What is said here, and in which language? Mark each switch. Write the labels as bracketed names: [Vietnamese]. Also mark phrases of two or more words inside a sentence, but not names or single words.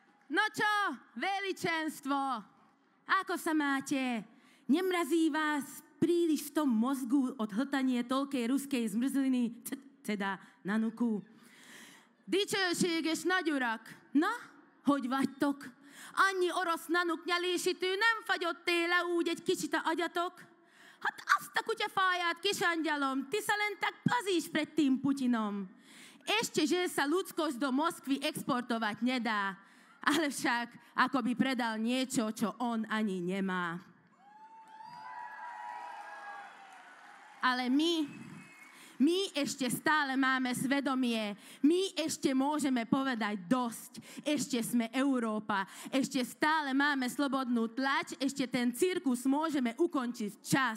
[Slovak] No čo, veličenstvo, ako sa máte? Nemrazí vás príliš v tom mozgu odhltanie toľkej ruskej zmrzliny, teda nanuku? [Hungarian] Dicsőséges nagyurak, na, hogy vagytok? Annyi orosz nanuk nyelésítő, nem fagyott-e le úgy egy kicsit a agyatok? Hát azt a kutyafáját, kisangyalom, [Slovak] ty sa len tak plazíš pred tým Putinom. Ešte, že sa ľudskosť do Moskvy exportovať nedá, ale však ako by predal niečo, čo on ani nemá. Ale my ešte stále máme svedomie, my ešte môžeme povedať dosť, ešte sme Európa, ešte stále máme slobodnú tlač, ešte ten cirkus môžeme ukončiť čas.